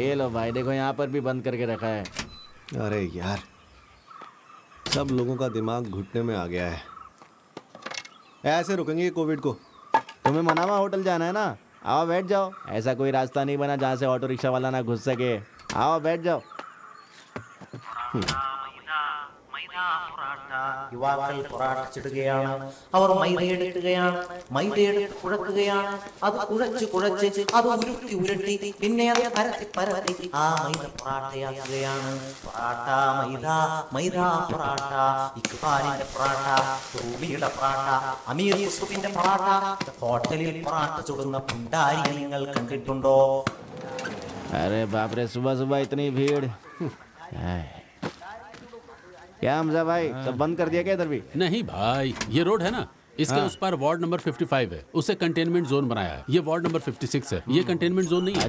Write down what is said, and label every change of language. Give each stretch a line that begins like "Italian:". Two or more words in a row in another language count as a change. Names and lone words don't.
Hindi: ये लो भाई, देखो यहाँ पर भी बंद करके रखा है। अरे यार, सब लोगों का दिमाग घुटने में आ गया है। ऐसे रुकेंगे कोविड को? तुम्हें मनामा होटल जाना है ना, आओ बैठ जाओ। ऐसा कोई रास्ता नहीं बना जहाँ से
English: auto rickshaw
Hindi: वाला ना घुस सके। आओ बैठ जाओ।
Malayalam: യുവാക്കൾ പൊറാട്ടിച്ചിടുകയാണ്. അവർ മൈദയെടുക്കുകയാണ്, മൈദയെടുത്ത് കുഴക്കുകയാണ്. അത് കുഴച്ച് അത് ഉരുട്ടി ഉരുട്ടി പിന്നെ അത് പരത്തി ആ മൈദ പൊറാട്ടയാക്കുകയാണ്. പൊറാട്ട മൈദ, മൈദ പൊറാട്ട, ഇക്ബാലിന്റെ പൊറാട്ട, റൂബിയുടെ പൊറാട്ട, അമീർ യൂസുഫിന്റെ പൊറാട്ട. ഹോട്ടലിൽ പൊറാട്ട ചുടുന്ന പുണ്ടാരിയെ നിങ്ങൾ കണ്ടിട്ടുണ്ടോ?
Hindi: अरे बाप रे, सुबह सुबह इतनी भीड़। क्या हमजा भाई, सब बंद कर दिया क्या इधर भी? नहीं भाई, ये रोड है ना, इसके उस पार वार्ड नंबर 55 है, उसे
English: containment zone
Hindi: बनाया है। ये वार्ड नंबर 56 है, ये
English: containment zone
Hindi: नहीं है।